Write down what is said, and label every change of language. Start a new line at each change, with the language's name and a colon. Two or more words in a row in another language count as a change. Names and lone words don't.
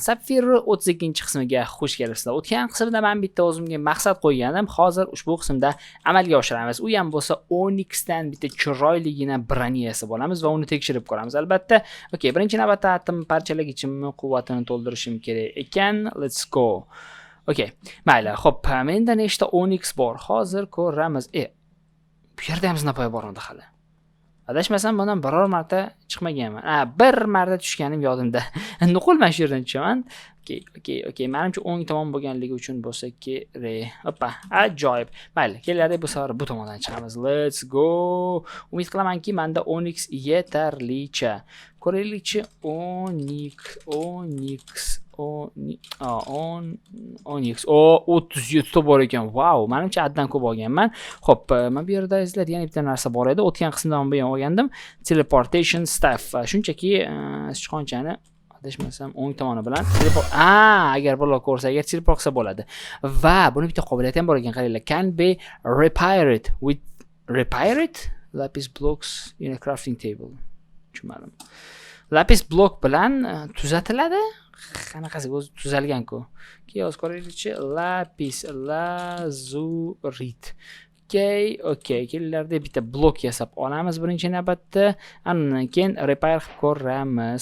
Uzbek: Sapphire 32-qismiga xush kelibsizlar. O'tgan qismda men bitta o'zimga maqsad qo'ygandim. Hozir ushbu qismda amalga oshiramiz. U ham bo'lsa Onyx dan bitta chiroyligina broniyasi olamiz va uni tekshirib ko'ramiz. Albatta, okey, birinchi navbatda atom parchalagichimni quvvatini to'ldirishim kerak ekan.
English: Let's go.
Uzbek: Okey, mayli. Xo'p, menda nechta Onyx bor? Hozir ko'ramiz. Bu yerda ham zinapoya bormidi hali. Adashmasam bundan biror marta chiqmaganman. Bir marta tushganim yodimda. Nuqul mana shu yerdan tushaman. Okey. Menimcha o'ng tomon bo'lganligi uchun bo'lsa kerak. Hoppa, ajoyib. Mayli, kelardik bu safar bu tomondan chiqamiz.
English: Let's go.
Uzbek: Umid qilamanki, menda Onyx yetarlicha. Ko'raylikchi, Onyx 37 ta bor ekan. Wow, menimcha addan ko'p olganman. Xo'p, men bu yerda izlar yana bitta narsa bor edi. O'tgan qismda men bu ham olgandim.
English: Teleportation staff.
Uzbek: Shunchaki sichqonchani adashmasam o'ng tomoni bilan agar bular ko'rsa, agar teleport qilsa bo'ladi. Va buni bitta qobiliyati ham bor ekan, qaranglar.
English: Can be repaired with lapis blocks in a crafting table.
Uzbek: Tushunmadim. Lapis blok bilan tuzatiladi. Qanaqasiga o'zi tuzalgan-ku. Keyin ko'raylikchi, lapis lazurit. Okey. Kelinlarda bitta blok yasab olamiz birinchi navbatda. Undan keyin repair qilib ko'ramiz.